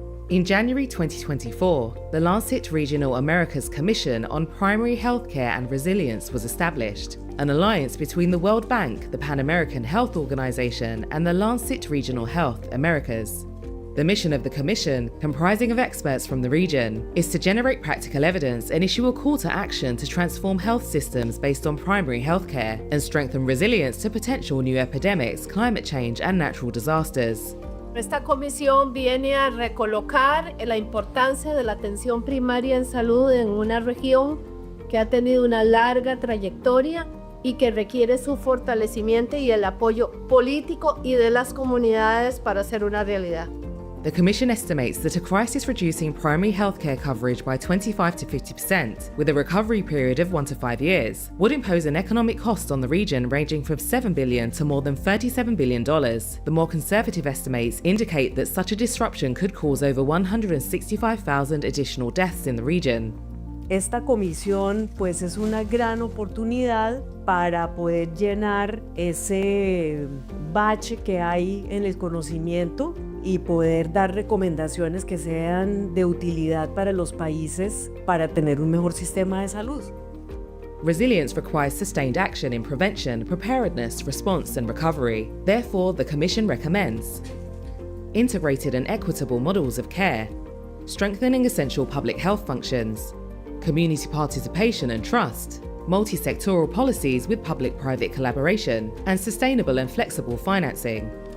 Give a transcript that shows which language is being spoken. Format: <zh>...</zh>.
<en>In January 2024, the Lancet Regional Americas Commission on Primary Healthcare and Resilience was established, an alliance between the World Bank, the Pan American Health Organization, and the Lancet Regional Health Americas. The mission of the Commission, comprising of experts from the region, is to generate practical evidence and issue a call to action to transform health systems based on primary healthcare and strengthen resilience to potential new epidemics, climate change, and natural disasters.</en> <es>Esta comisión viene a recolocar la importancia de la atención primaria en salud en una región que ha tenido una larga trayectoria y que requiere su fortalecimiento y el apoyo político y de las comunidades para hacer una realidad.</es> <en>The Commission estimates that a crisis reducing primary healthcare coverage by 25 to 50%, with a recovery period of 1 to 5 years, would impose an economic cost on the region ranging from $7 billion to more than $37 billion. The more conservative estimates indicate that such a disruption could cause over 165,000 additional deaths in the region.</en> <es>Esta comisión pues es una gran oportunidad para poder llenar ese bache que hay en el conocimiento y poder dar recomendaciones que sean de utilidad para los países para tener un mejor sistema de salud.</es> <en>Resilience requires sustained action in prevention, preparedness, response and recovery. Therefore, the Commission recommends integrated and equitable models of care, strengthening essential public health functions, community participation and trust, multi-sectoral policies with public-private collaboration, and sustainable and flexible financing.</en>